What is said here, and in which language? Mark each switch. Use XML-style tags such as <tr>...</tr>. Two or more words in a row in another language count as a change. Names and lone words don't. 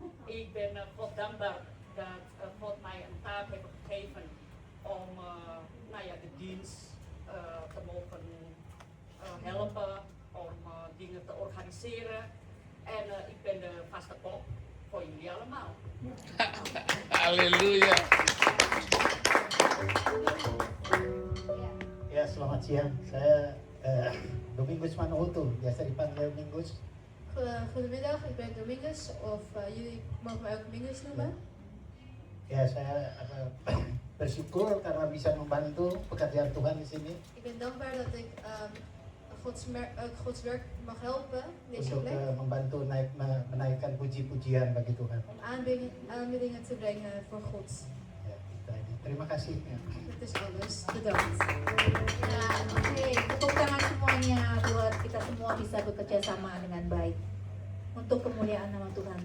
<nl>Ik ben God dankbaar dat God mij een taak heeft gegeven om de dienst te mogen helpen, om dingen te organiseren. En ik ben de vaste kok voor jullie allemaal.</nl> <id>Haleluya. Ya, selamat siang. Saya Domingus Manuhoto, biasa dipanggil Mingus.</id> <nl>Goedemiddag, ik ben Domingus, of jullie mogen mij ook Mingus noemen.</nl> <id>Ya, saya bersyukur karena bisa membantu pekerjaan Tuhan di sini</id> <nl>Ik ben dankbaar dat ik Gods werk mag helpen in deze</nl> <id>untuk</id> <nl>plek.</nl> <id>membantu menaikkan puji-pujian bagi Tuhan.</id> <nl>Om aanbiddingen te brengen voor God.</nl> <id>Ya, kita ini. Terima kasih. Ya.</id> <nl>Dat is alles. Bedankt.</nl> <id>Ya, oke, tepuk tangan semuanya buat kita semua bisa bekerja sama dengan baik untuk kemuliaan nama Tuhan.</id>